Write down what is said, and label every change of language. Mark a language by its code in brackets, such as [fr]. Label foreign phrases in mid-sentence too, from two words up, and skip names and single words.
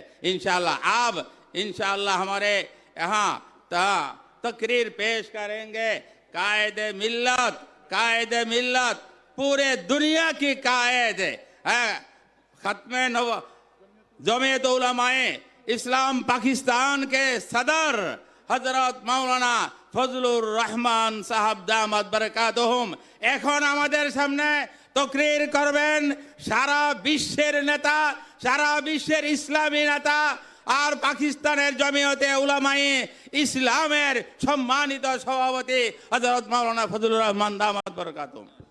[ur] انشاءاللہ آپ انشاءاللہ ہمارے یہاں تقریر پیش کریں گے۔ قائد ملت پورے دنیا کی قائد ختم جمعیت علماء اسلام پاکستان کے صدر حضرت مولانا [bn] ফজলুর রহমান সাহাব [ar] دامت بركاتهم [bn] এখন আমাদের সামনে তকরীর করবেন সারা বিশ্বের নেতা, সারা বিশ্বের ইসলামী নেতা আর পাকিস্তানের জমিয়তে উলামায়ে ইসলামের সম্মানিত সভাপতি হযরত মাওলানা ফজলুর রহমান [ar] دامت بركاتهم.